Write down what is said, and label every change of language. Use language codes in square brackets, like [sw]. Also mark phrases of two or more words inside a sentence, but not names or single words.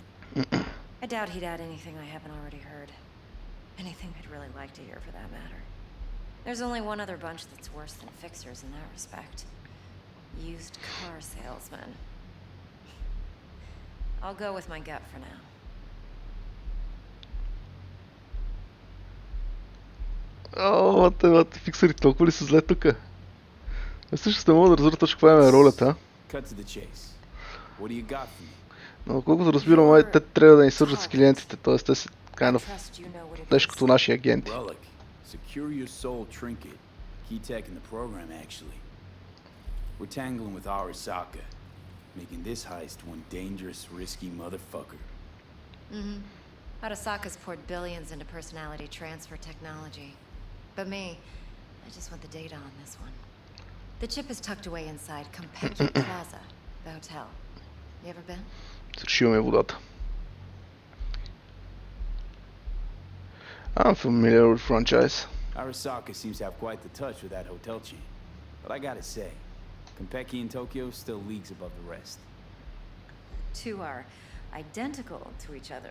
[en] I doubt he'd add anything I haven't already heard. Anything I'd really like to hear, for that matter. There's only one other bunch that's worse than fixers in that respect. Used car salesmen. I'll go with my gut for now. [bg] О, те фиксери толкова ли са зле тука? Всъщност не мога да разбера точно каква е ролята. [en] Cut to the chase. What do you got for me? [bg] Но колкото разбирам, май те трябва да ни свържат с клиентите, т.е. те са [en] kind of Trust you know what it [bg] нещо като наши агенти. [en] Relic. Secure your soul trinket. Key tech in the program, actually. We're tangling with Arasaka, making this heist one dangerous, risky motherfucker. Arasaka's poured billions into personality transfer technology. But me, I just want the data on this one. The chip is tucked away inside Compeki Plaza, the hotel. You ever been? [bg] Срешиваме водата. [en] I'm familiar with franchise. Arasaka seems to have quite the touch with that hotel chain. But I gotta say, Compeki in Tokyo still leagues above the rest. Two are identical to each other.